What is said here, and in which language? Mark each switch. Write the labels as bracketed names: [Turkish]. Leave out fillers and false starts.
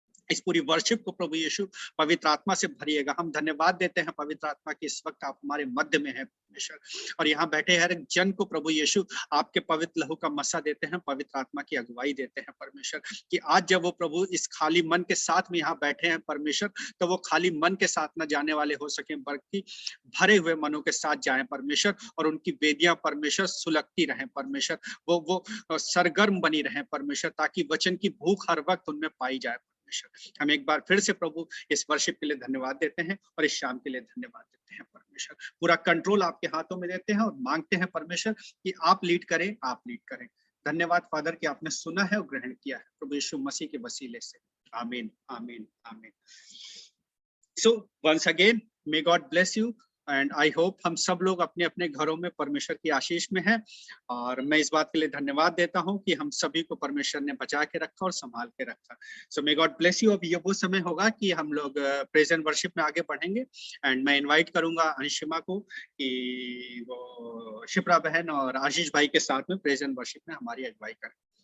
[Hindi] इस पूरी वर्शिप को प्रभु यीशु पवित्र आत्मा से भरिएगा। हम धन्यवाद देते हैं पवित्र आत्मा की इस वक्त आप हमारे मध्य में है परमेश्वर, और यहाँ बैठे हर एक जन को प्रभु यीशु आपके पवित्र लहू का मसा देते हैं, पवित्र आत्मा की अगुवाई देते हैं परमेश्वर, कि आज जब वो प्रभु इस खाली मन के साथ में यहाँ बैठे हैं परमेश्वर, तो वो खाली मन के साथ न जाने वाले हो सके, बल्कि भरे हुए मनों के साथ जाएं परमेश्वर, और उनकी वेदियां परमेश्वर सुलगती रहें परमेश्वर, वो सरगर्म बनी रहें परमेश्वर, ताकि वचन की भूख हर वक्त उनमें पाई जाए। हम एक बार फिर से प्रभु इस वर्शिप के लिए धन्यवाद देते हैं और इस शाम के लिए धन्यवाद देते हैं परमेश्वर। पूरा कंट्रोल आपके हाथों में देते हैं और मांगते हैं परमेश्वर कि आप लीड करें, आप लीड करें। धन्यवाद फादर कि आपने सुना है और ग्रहण किया है प्रभु यीशु मसीह के वसीले से। आमीन, आमीन, आमीन। [English] So once again, may God bless you. And I hope [Hindi] हम सब लोग अपने अपने घरों में परमेश्वर की आशीष में हैं। और मैं इस बात के लिए धन्यवाद देता हूं कि हम सभी को परमेश्वर ने बचा के रखा और संभाल के रखा। [English] So may God bless you. [Hindi] अब ये वो समय होगा कि हम लोग प्रेज एंड वर्शिप में आगे बढ़ेंगे। एंड मैं इनवाइट करूंगा अंशिमा को कि वो शिप्रा बहन और आशीष भाई के साथ में प्रेज एंड वर्शिप में हमारी अगुवाई करें।